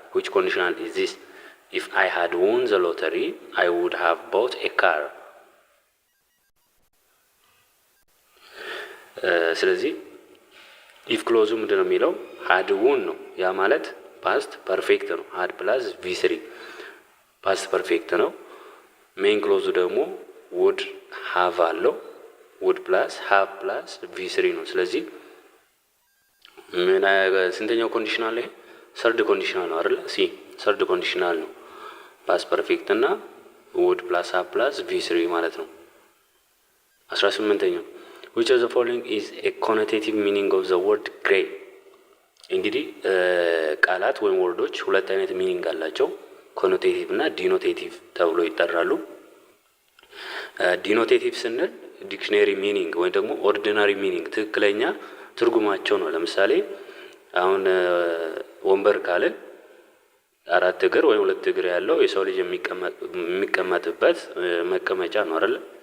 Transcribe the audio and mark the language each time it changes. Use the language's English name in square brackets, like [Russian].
[English] which conditional is this? if I had won the lottery I would have bought a car. [Amharic] ስለዚህ if ክሎዙ ምንድን ነው የሚለው? had won ነው። ያ ማለት ፓስት ፐርፌክት ነው። had ፕላስ v3 ፓስት ፐርፌክት ነው። ሜን ክሎዙ ደግሞ would have አለው። would ፕላስ have ፕላስ v3 ነው። ስለዚህ ምን ስንተኛው ኮንዲሽናል ላይ? ሰርድ ኮንዲሽናል ነው አይደል? ሲ ሰርድ ኮንዲሽናል ነው። ፓስት ፐርፌክት እና would ፕላስ have ፕላስ v3 ማለት ነው። 18ኛው which of the following is a connotative meaning of the word grey? እንግዲህ ቃላት ወይም ወርዶች ሁለት አይነት ሚኒንግ አላቸው። ኮኖቴቲቭ እና ዲኖቴቲቭ ተብሎ ይጠራሉ። ዲኖቴቲቭ ስንል ዲክሽነሪ ሚኒንግ ወይም ደግሞ ኦርዲናሪ ሚኒንግ ትክክለኛ ትርጉማቸው ነው። ለምሳሌ አሁን ወንበር ካልን አራት እግር ወይም ሁለት እግር ያለው የሰው ልጅ የሚቀመጥበት መቀመጫ ነው አይደል?